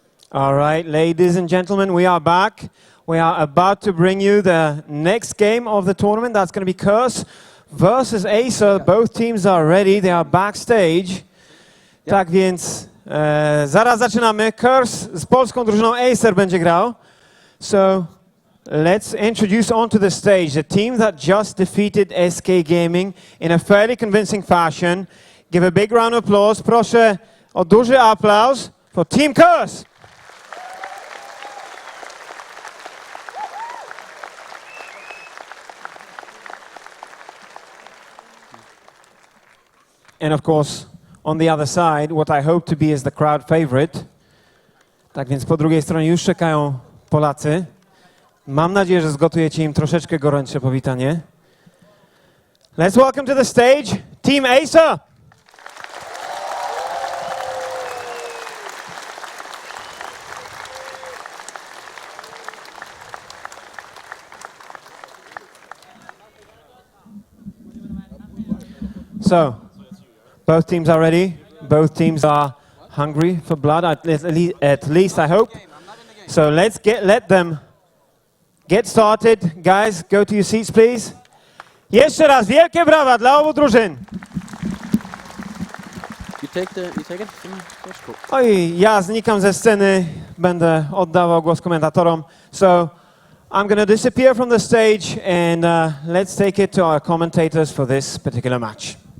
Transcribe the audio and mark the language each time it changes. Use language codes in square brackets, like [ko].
[en] All right, ladies and gentlemen, we are back. We are about to bring you the next game of the tournament. That's going to be Crs versus Acer. Both teams are ready. They are backstage. [pl] Tak więc zaraz zaczynamy. Crs z polską drużyną Acer będzie grał. [en] So let's introduce onto the stage the team that just defeated SK Gaming in a fairly convincing fashion. Give a big round of applause. [pl] Proszę o duży aplauz [en] for Team Crs. And of course, on the other side, what I hope to be is the crowd favorite. [pl] Tak więc po drugiej stronie już czekają Polacy. Mam nadzieję, że zgotujecie im troszeczkę gorętsze powitanie. [en] Let's welcome to the stage, Team Acer! So, both teams are ready. Both teams are hungry for blood, at least I hope. So let them get started. Guys, go to your seats, please. [pl] Jeszcze raz wielkie brawa dla obu drużyn. [en] You take it? [pl] Oj, ja znikam ze sceny. Będę oddawał głos komentatorom. [en] So, I'm going to disappear from the stage and let's take it to our commentators for this particular match.